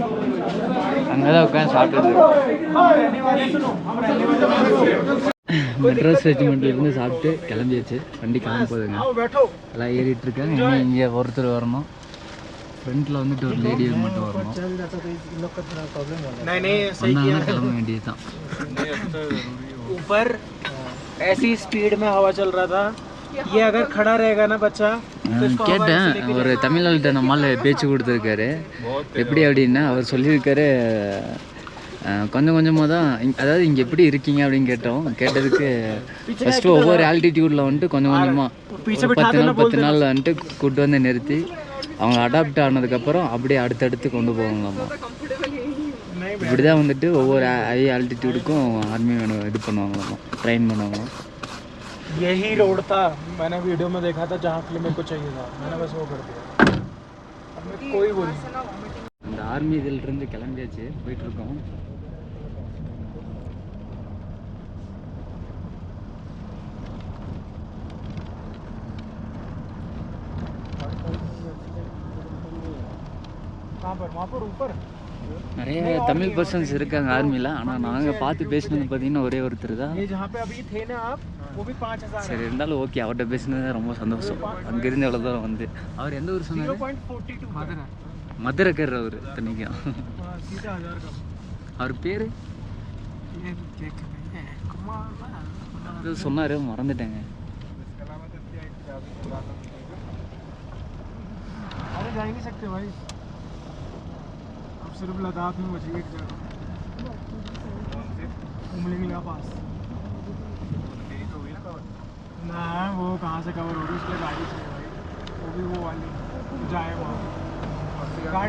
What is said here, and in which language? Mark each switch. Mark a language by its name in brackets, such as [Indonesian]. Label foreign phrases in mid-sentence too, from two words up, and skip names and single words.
[Tamil] அங்கே தான் உட்காந்து சாப்பிட்டுட்டு மெட்ராஸ் ரெஜிமெண்ட்லேருந்து சாப்பிட்டு கிளம்பியாச்சு. வண்டி கிளம்ப போகுதுங்க, எல்லாம் ஏறிட்டு இருக்காங்க. இன்னும் இங்கே ஒருத்தர் வரணும், ஃப்ரண்ட்டில் வந்துட்டு ஒரு லேடி மட்டும் வரணும். வந்தாங்கன்னா கிளம்ப வேண்டியது தான். [Hindi] ऊपर ऐसी स्पीड में हवा चल रहा था, ये अगर खड़ा रहेगा ना बच्चा. [Tamil] கேட்டேன், ஒரு தமிழ்நாள்கிட்ட நம்மால் பேச்சு கொடுத்துருக்காரு. எப்படி அப்படின்னா அவர் சொல்லியிருக்காரு, கொஞ்சம் கொஞ்சமாக தான், அதாவது இங்கே எப்படி இருக்கீங்க அப்படின்னு கேட்டதுக்கு ஃபஸ்ட்டு ஒவ்வொரு ஆல்டிடியூடில் வந்துட்டு கொஞ்சம் கொஞ்சமாக 10 நாள் வந்துட்டு கூப்பிட்டு வந்து நிறுத்தி அவங்க அடாப்ட் ஆனதுக்கப்புறம் அப்படியே அடுத்தடுத்து கொண்டு போவாங்களாம்மா. இப்படி தான் வந்துட்டு ஒவ்வொரு ஹை ஆல்டிடியூடுக்கும் ஆர்மி இது பண்ணுவாங்களாம்மா, ட்ரெயின் பண்ணுவாங்களாம். [Hindi] यही रोड था, मैंने वीडियो में देखा था जहाँ के लिए मेरे को चाहिए था, मैंने बस वो कर दिया. अब मैं कोई बोल [Tamil] அந்த ஆர்மி இதிலிருந்து கிளம்பியாச்சு, போயிட்டுருக்கோம். [Hindi] कहाँ पर? वहाँ पर ऊपर [Tamil] நிறைய தமிழ் பர்சன்ஸ் இருக்காங்க ஆர்மியில். ஆனால் நாங்கள் பார்த்து பேசினது பார்த்தீங்கன்னா ஒரே ஒருத்தர் தான். சரி, இருந்தாலும் ஓகே, அவர்கிட்ட பேசினது ரொம்ப சந்தோஷம். அங்கேருந்து எவ்வளோ தூரம் வந்து அவர் எந்த ஊர் சொன்னார்? மதுரைக்கார் அவர். இத்தனைக்கும் அவர் பேர் சொன்னார், மறந்துட்டேங்க. [Hindi] सिर्फ लद्दाख में बची एक जगह, उमलिंगला पास। ना वो कहाँ से कवर हो रही, उसके गाड़ी चाहिए भाई, वो भी वो वाली जाए वहाँ गाड़ी।